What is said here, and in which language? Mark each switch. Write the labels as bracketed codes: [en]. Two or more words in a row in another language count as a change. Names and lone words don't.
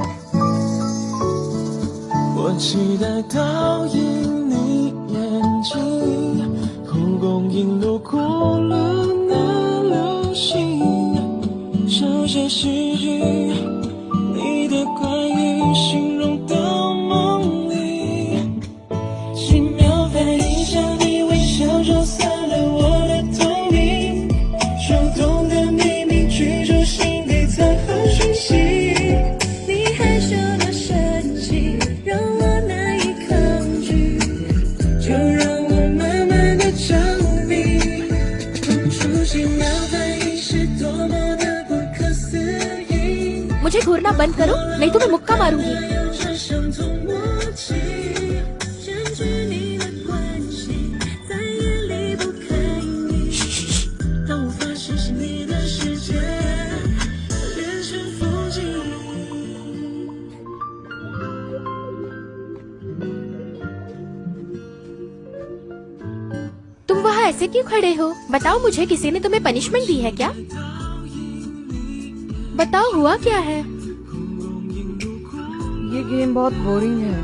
[zh] 我期待倒映你眼睛，蒲公英路过了那流星，小小细语，你的关于形容到梦里，奇妙反应下你微笑就散了我的透明，手动的秘密居住心底藏好讯息，你害羞的神情让我难以抗拒，就让我慢慢的着迷，出现妙反应是多么的不可思议。 [hi] मुझे घूरना बंद करो नहीं तो मैं मुक्का मारूंगी। [zh] 有着相同默契，占据你的关系，在眼里不可以，当我发现是你的世界连成风景。 [hi] तुम वहाँ ऐसे क्यों खड़े हो? बताओ मुझे, किसी ने तुम्हें पनिशमेंट दी है क्या? बताओ हुआ क्या है? ये गेम बहुत बोरिंग है।